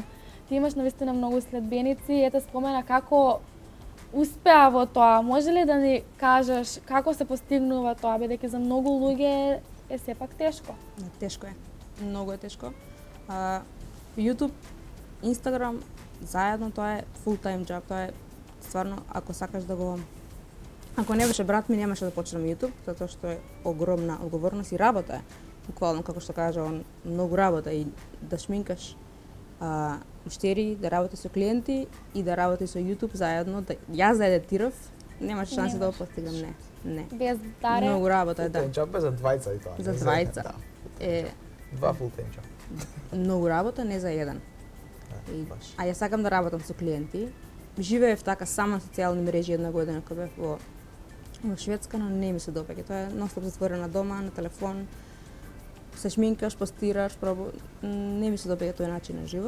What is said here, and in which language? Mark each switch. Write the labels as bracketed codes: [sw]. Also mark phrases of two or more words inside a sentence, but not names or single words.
[mk] Ти имаш навистина многу следбеници, ете спомена како успеа во тоа. Може ли да ни кажеш како се постигнува тоа, бидејќи за многу луѓе е сепак тешко? Тешко е. Многу е тешко. YouTube, Instagram, заедно тоа е [en] full time job. [mk] Тоа е стварно, ако сакаш да го... Ако не беше брат ми, немаше да почнем YouTube, затоа што е огромна одговорност и работа е. Буквално, како што кажа он, многу работа и да шминкаш уштерии, да работи со клиенти и да работи со YouTube заедно. Да, јас да едитирав, немаше шанси да го постигнам, не. Без даре. Многу работа е, да. [en] Full time job [mk] е за двајца и тоа. За двајца. Да. Два [en] full time job. [mk] Многу работа, не за еден. А јас сакам да работам со клиенти. Живеев така само на социјални мрежи една година кога бев во Шведска, но не ми се допаѓа. Тоа е ностоп затворена дома, на телефон, се шминкаш, постираш, не ми се допаѓа тој начин на живот.